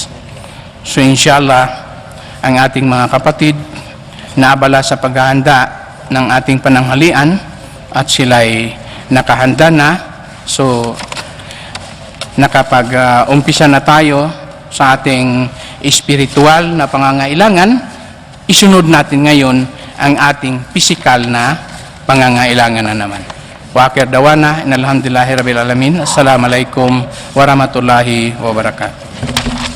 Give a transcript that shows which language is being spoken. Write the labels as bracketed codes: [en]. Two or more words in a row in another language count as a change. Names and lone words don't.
[tl] So inshallah, ang ating mga kapatid na abala sa paghahanda ng ating pananghalian at sila'y nakahanda na. So nakapag-umpisa na tayo sa ating espiritual na pangangailangan. Isunod natin ngayon ang ating pisikal na pangangailangan na naman. [ar] وآخر دعوانا، الحمد لله رب العالمين. السلام عليكم ورحمة الله وبركاته.